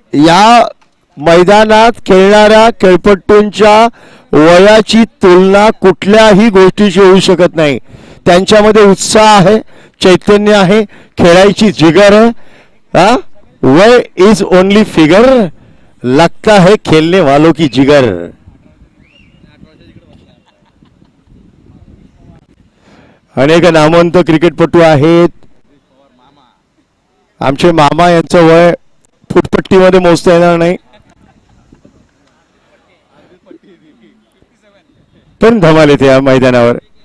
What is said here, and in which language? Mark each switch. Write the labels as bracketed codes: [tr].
[mr] या मैदानात खेळणाऱ्या खेळपट्टूंच्या वयाची तुलना कुठल्याही गोष्टीशी होऊ शकत नाही. त्यांच्यामध्ये उत्साह आहे, चैतन्य आहे, खेळायची जिगर आहे. [en] वय is only figure, [hi] लगता है खेलने वालों की जिगर. [mr] अनेक नामवंत क्रिकेटपटू आहेत. आमचे मामा यांचं वय फुटपट्टीमध्ये मोजता येणार नाही, पण धमाल येते या मैदानावर.